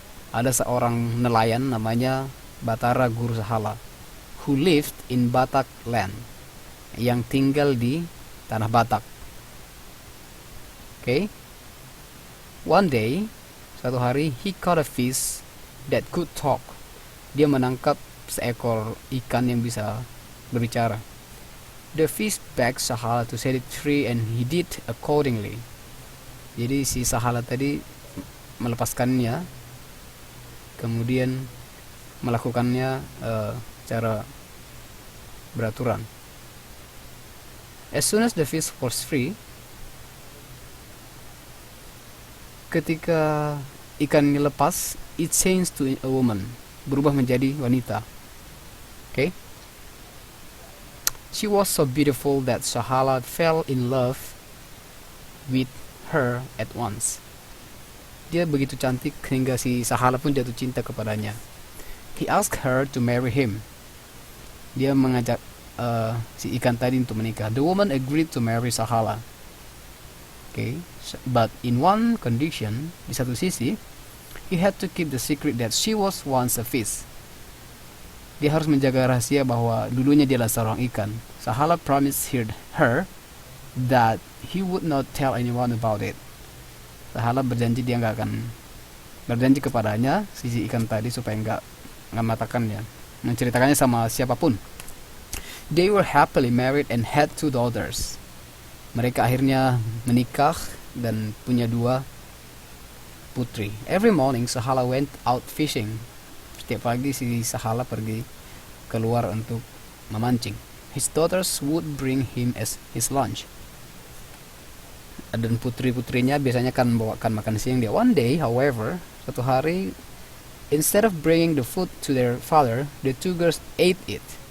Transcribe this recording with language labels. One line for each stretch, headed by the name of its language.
Indonesian: Ada seorang nelayan namanya Batara Guru Sahala
English: who lived in Batak land,
Indonesian: yang tinggal di tanah Batak. Okay?
English: One day,
Indonesian: suatu hari,
English: he caught a fish that could talk.
Indonesian: Dia menangkap seekor ikan yang bisa berbicara.
English: The fish begged Sahala to set it free and he did accordingly.
Indonesian: Jadi si Sahala tadi melepaskannya, kemudian melakukannya secara beraturan.
English: As soon as the fish was free,
Indonesian: ketika ikan ini lepas,
English: it changed to a woman,
Indonesian: berubah menjadi wanita.
English: Okay? She was so beautiful that Sahala fell in love with her at once.
Indonesian: Dia begitu cantik hingga si Sahala pun jatuh cinta kepadanya.
English: He asked her to marry him.
Indonesian: Dia mengajak si ikan tadi untuk menikah.
English: The woman agreed to marry Sahala. Okay, but in one condition,
Indonesian: di satu sisi,
English: he had to keep the secret that she was once a fish.
Indonesian: Dia harus menjaga rahasia bahwa dulunya dia adalah seorang ikan.
English: Sahala promised her that he would not tell anyone about it.
Indonesian: Sahala berjanji dia nggak akan berjanji kepadanya si ikan tadi supaya nggak mengatakannya, menceritakannya sama siapapun.
English: They were happily married and had 2 daughters.
Indonesian: Mereka akhirnya menikah dan punya 2 putri.
English: Every morning Sahala went out fishing.
Indonesian: Setiap pagi si Sahala pergi keluar untuk memancing.
English: His daughters would bring him as his lunch.
Indonesian: Dan putri-putrinya biasanya kan bawakan makan siang dia.
English: One day, however,
Indonesian: suatu hari,
English: instead of bringing the food to their father, the 2 girls ate it.